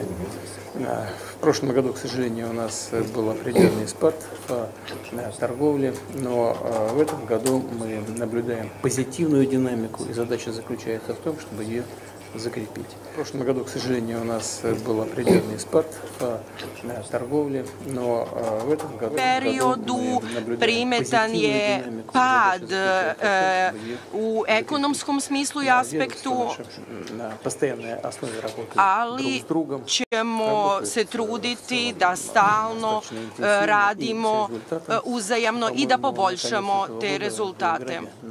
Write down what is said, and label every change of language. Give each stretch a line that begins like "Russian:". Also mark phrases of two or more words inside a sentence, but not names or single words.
Russian: В прошлом году, к сожалению, у нас был определенный спад в торговле, но в этом году мы наблюдаем позитивную динамику, и задача заключается в том, чтобы ее закрепить. В прошлом году, к сожалению, у нас был определенный спад в торговле, но в этом году
Serbian: periodu primetan je pad u ekonomskom smislu i aspektu, ali ćemo se truditi da stalno radimo uzajamno i da poboljšamo te rezultate.